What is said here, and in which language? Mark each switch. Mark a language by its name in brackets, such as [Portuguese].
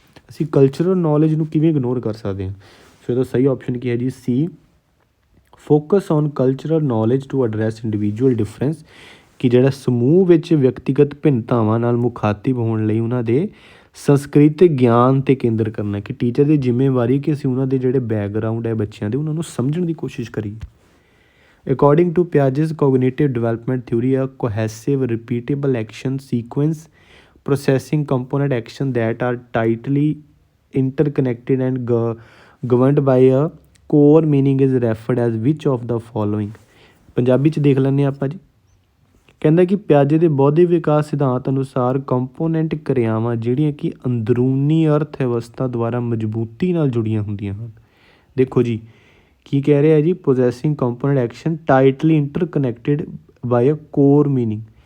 [Punjabi] ਅਸੀਂ cultural knowledge ਨੂੰ ਕਿਵੇਂ ਇਗਨੋਰ ਕਰ ਸਕਦੇ ਹਾਂ। ਸੋ ਇਹਦਾ ਸਹੀ ਆਪਸ਼ਨ ਕੀ ਹੈ ਜੀ, ਸੀ, [English] focus on cultural knowledge to address individual difference, [Punjabi] ਕਿ ਜਿਹੜਾ ਸਮੂਹ ਵਿੱਚ ਵਿਅਕਤੀਗਤ ਭਿੰਨਤਾਵਾਂ ਨਾਲ ਮੁਖਾਤਿਬ ਹੋਣ ਲਈ ਉਹਨਾਂ ਦੇ ਸੰਸਕ੍ਰਿਤਿਕ ਗਿਆਨ 'ਤੇ ਕੇਂਦਰ ਕਰਨਾ, ਕਿ ਟੀਚਰ ਦੀ ਜ਼ਿੰਮੇਵਾਰੀ ਕਿ ਅਸੀਂ ਉਹਨਾਂ ਦੇ ਜਿਹੜੇ ਬੈਕਗਰਾਊਂਡ ਹੈ ਬੱਚਿਆਂ ਦੇ ਉਹਨਾਂ ਨੂੰ ਸਮਝਣ ਦੀ ਕੋਸ਼ਿਸ਼ ਕਰੀਏ। [English] According to Piaget's cognitive development theory, a cohesive repeatable action sequence processing component action that are tightly interconnected and governed by a core meaning is referred as which of the following। [Punjabi] Punjabi 'ਚ ਦੇਖ ਲੈਂਦੇ ਹਾਂ ਆਪਾਂ ਜੀ। ਕਹਿੰਦਾ ਕਿ ਪਿਆਜੇ ਦੇ ਬੌਧਿਕ ਵਿਕਾਸ ਸਿਧਾਂਤ ਅਨੁਸਾਰ ਕੰਪੋਨੈਂਟ ਕਿਰਿਆਵਾਂ ਜਿਹੜੀਆਂ ਕਿ ਅੰਦਰੂਨੀ ਅਰਥ ਵਿਵਸਥਾ ਦੁਆਰਾ ਮਜ਼ਬੂਤੀ ਨਾਲ ਜੁੜੀਆਂ ਹੁੰਦੀਆਂ ਹਨ। ਦੇਖੋ ਜੀ ਕੀ ਕਹਿ ਰਿਹਾ ਜੀ, [English] Processing component action tightly interconnected by a core meaning.